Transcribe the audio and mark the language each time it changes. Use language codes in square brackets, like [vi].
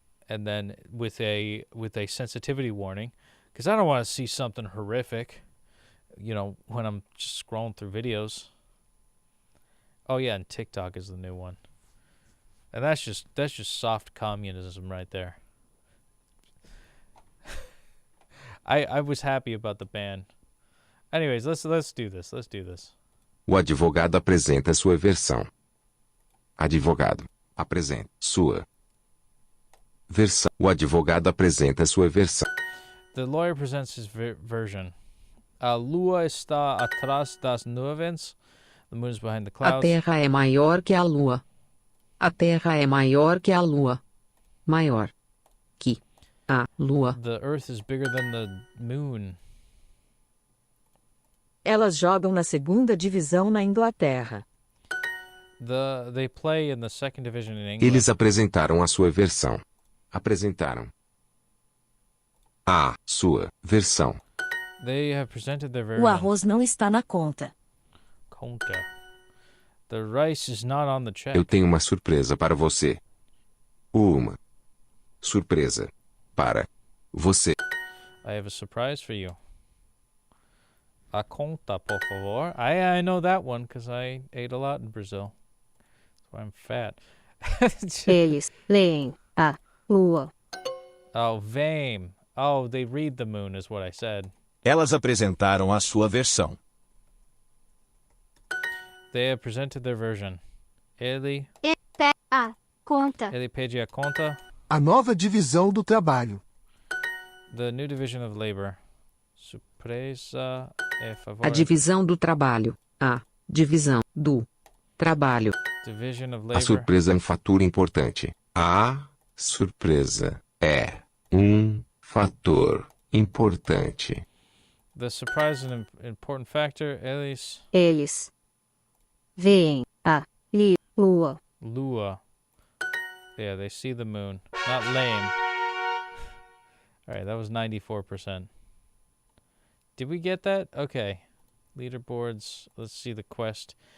[en] and then with a sensitivity warning, because I don't want to see something horrific, when I'm just scrolling through videos. Oh yeah, and TikTok is the new one, and that's just soft communism right there. I was happy about the ban. Anyways, let's do this. Let's do this. [pt] O advogado apresenta sua versão. Advogado, apresenta sua versão. O advogado apresenta sua versão. [en] The lawyer presents his version. [pt] A lua está atrás das nuvens. [en] The moon is behind the clouds. [pt] A Terra é maior que a Lua. A Terra é maior que a Lua. Maior que a Lua. [en] The earth is bigger than the moon. [pt] Elas jogam na segunda divisão na Inglaterra. [en] They play in the second division in England. [pt] Eles apresentaram a sua versão. Apresentaram a sua versão. [en] They have presented their version. [pt] O arroz não está na conta. Conta. [en] The rice is not on the check. [pt] Eu tenho uma surpresa para você. Uma surpresa para você. [en] I have a surprise for you. [pt] A conta, por favor. [en] I know that one because I ate a lot in Brazil. That's why I'm fat. [pt] Eles leem a lua. Oh, vem. [en] Oh, they read the moon is what I said. [pt] Elas apresentaram a sua versão. [en] They have presented their version. [pt] Ele a conta. Ele pede a conta. A nova divisão do trabalho. [en] The new division of labor. [pt] Surpresa é favor. A divisão do trabalho. A divisão do trabalho. [en] Division of [pt] A [en] labor. [pt] surpresa é um fator importante. A surpresa é um fator importante. [en] The surprise is an important factor. [pt] Eles veem a lua. [en] Lua. Yeah, they see the moon. Not lame. All right, that was 94%. Did we get that? Okay. Leaderboards. Let's see the quest.